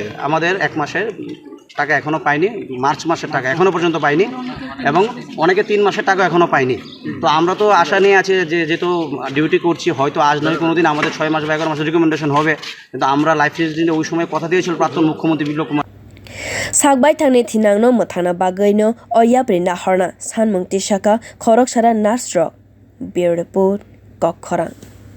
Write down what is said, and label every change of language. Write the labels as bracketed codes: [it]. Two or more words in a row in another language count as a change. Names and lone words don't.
[bn] আমাদের 1 মাসের টাকা এখনও পাইনি মার্চ মাসের টাকা এখনও পর্যন্ত পাইনি এবং অনেকে 3 মাসের টাকা এখনও পাইনি তো আমরা তো আশা নিয়ে আছি যে যেহেতু ডিউটি করছি হয়তো আজ নয় কোনো দিন আমাদের 6 মাস বা 11 মাসের রিকমেন্ডেশন হবে কিন্তু আমরা লাইফ দিনে ওই সময় কথা দিয়েছিল প্রাক্তন মুখ্যমন্ত্রী বিপ্লব কুমার [trp] sakbai thangni thinangno muthana bagaino oyapri nahorna sanmung tisakha khorok sara nurse rok bureau report kokkhorang